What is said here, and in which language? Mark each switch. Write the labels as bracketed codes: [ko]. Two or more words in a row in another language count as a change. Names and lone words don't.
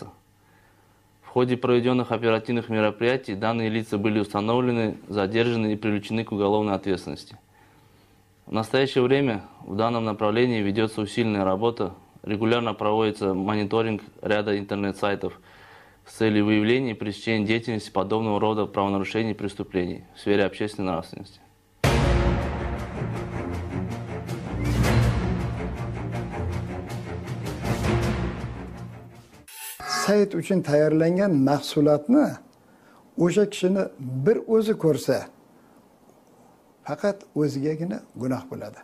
[ru] В ходе проведенных оперативных мероприятий данные лица были установлены, задержаны и привлечены к уголовной ответственности. В настоящее время в данном направлении ведется усиленная работа, регулярно проводится мониторинг ряда интернет-сайтов с целью выявления и пресечения деятельности подобного рода правонарушений и преступлений в сфере общественной нравственности. [uz] Sayt uchun tayyorlangan mahsulotni o'sha kishini bir o'zi ko'rsa, faqat o'zigagina gunoh bo'ladi.